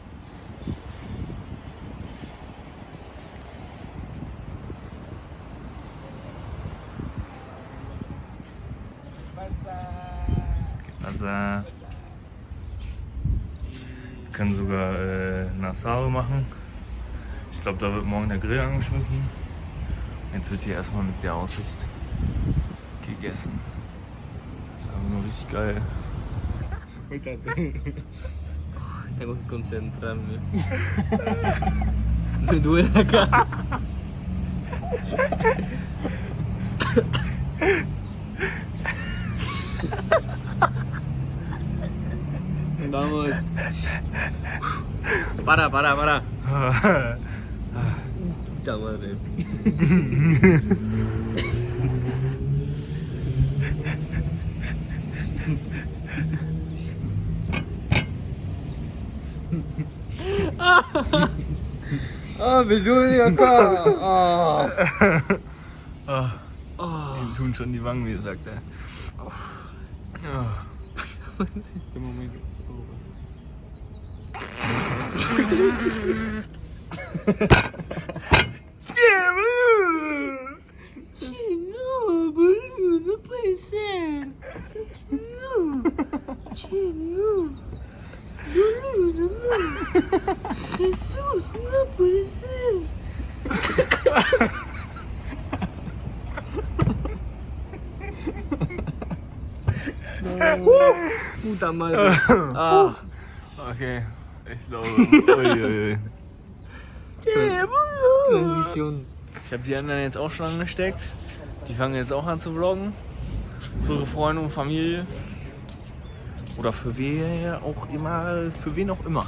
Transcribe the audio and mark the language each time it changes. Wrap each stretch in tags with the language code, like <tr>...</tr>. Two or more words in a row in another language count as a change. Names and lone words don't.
<de>Also, wir können sogar Nassau machen. Ich glaube, da wird morgen der Grill angeschmissen. Jetzt wird hier erstmal mit der Aussicht gegessen. Das ist einfach nur richtig geil.</de> <es>Tengo que concentrarme. Me duele acá. Vamos. Para. Puta madre. Me duele acá.</es> <de>Ihm tun schon die Wangen, wie sagt er.</de> <en>The moment it's over.</en> <es>No, boludo, no puede ser. No. Boludo, no. Jesús, no puede ser. Puta madre.</es> <de>Okay, ich glaube. Transition. Ich habe die anderen jetzt auch schon angesteckt. Die fangen jetzt auch an zu vloggen. Für ihre Freunde und Familie. Oder für wen auch immer.</de>